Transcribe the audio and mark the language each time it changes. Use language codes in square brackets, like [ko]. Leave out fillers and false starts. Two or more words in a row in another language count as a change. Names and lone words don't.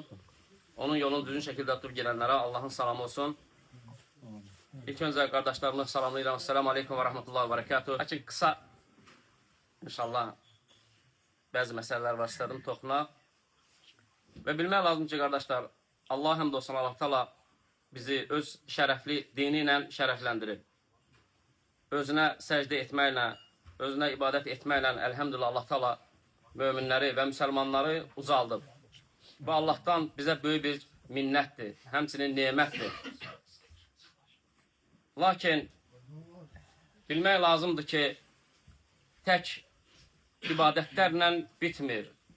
[tr] Onun yolunu düzgün şekilde tutup gelenlere Allah'ın salamı olsun. İlk önce kardeşlerimi salamlayıram. [ar] السلام عليكم ورحمة الله وبركاته. [tr] Lakin kısa, inşallah, bazı meseleler var istedim toxuna. [az] Ve bilmək lazım ki, kardeşler, [tr] Allah'a hamdolsun, [az] Allah Teala bizi öz şərəfli dini ilə şərəfləndirib. Özünə səcdə etməklə, özünə ibadət etməklə, elhamdülillah, Allah Teala möminləri və müsəlmanları ucaldıb. Bu Allah'tan bizə böyük bir minnətdir, həmçinin nemətdir. Lakin bilmək lazımdır ki, tək ibadətlərlə bitmir.